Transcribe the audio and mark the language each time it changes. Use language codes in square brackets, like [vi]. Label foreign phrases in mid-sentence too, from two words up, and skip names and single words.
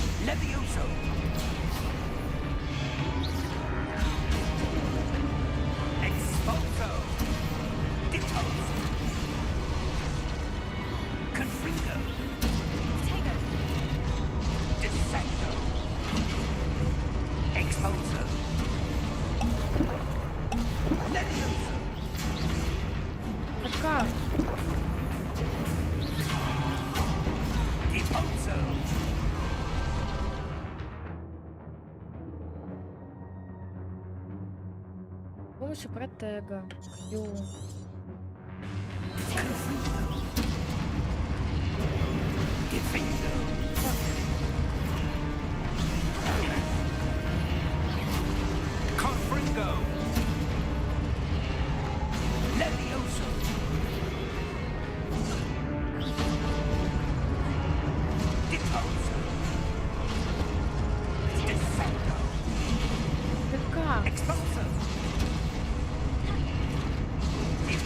[la] Levioso! Expulso! Deposo! Confringo! Protego. Descendo! Expulso! Levioso! [ru] Какая? [la] Deposo! [ru] С помощью протега. Ю. [la] Defendo! Confringo! Levioso! Deposo! Descendo! [ru] Какая? [la] Expulso!